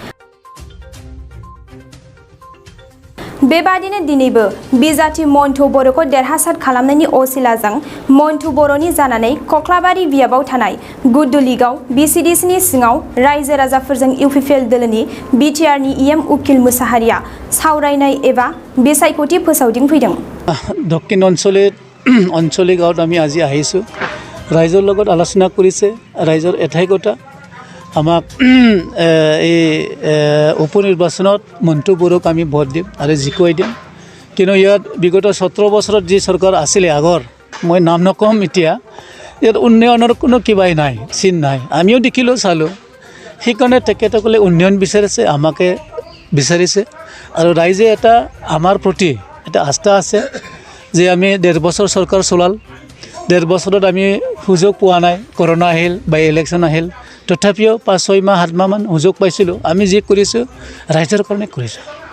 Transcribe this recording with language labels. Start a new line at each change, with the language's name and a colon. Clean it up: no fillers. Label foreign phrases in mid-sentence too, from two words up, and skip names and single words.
Bodo: बेबादिनो दिनैबो बिजाथि मन्टु बर'खौ देरहासार खालामनायनि असिलाजों मन्टु बर'नि जानानै कक्लाबारि बियाबाव थानाय गुड्डु लिगआव BCDCनि सिङाव रायजो राजाफोरजों UPPL दोलोनि बिटिआरनि उकिल मुसाहारिया सावरायनाय एबा बिसायख'थि फोसावदिं फैदों।
Assamese: दक्षिण अঞ্চলিক গাঁৱত আমি আজি আহিছোঁ ৰাইজৰ লগত আলোচনা কৰিছে ৰাইজৰ এঠাইকতা আমাক এই উপনিৰ্বাচনত মন্টু বড়োক আমি ভোট দিম আৰু জিকাই দিম কিন্তু ইয়াত বিগত 17 বছৰত যি চৰকাৰ আছিলে আগৰ মই নাম নকম এতিয়া ইয়াত উন্নয়নৰ কোনো কিবাই নাই চিন নাই আমিও দেখিলোঁ চালোঁ সেইকাৰণে তেখেতসকলে উন্নয়ন বিচাৰিছে আমাকে বিচাৰিছে আৰু ৰাইজে এটা আমাৰ প্ৰতি এটা আস্থা আছে যে আমি 1.5 বছৰ চৰকাৰ চলাল 1.5 বছৰত আমি সুযোগ পোৱা নাই করোনা আহিল বা ইলেকশ্যন আহিল তথাপিও 5-6 মাহ 7 মাহ মান সুযোগ পাইছিলোঁ আমি যি কৰিছোঁ ৰাইজৰ কাৰণে কৰিছোঁ।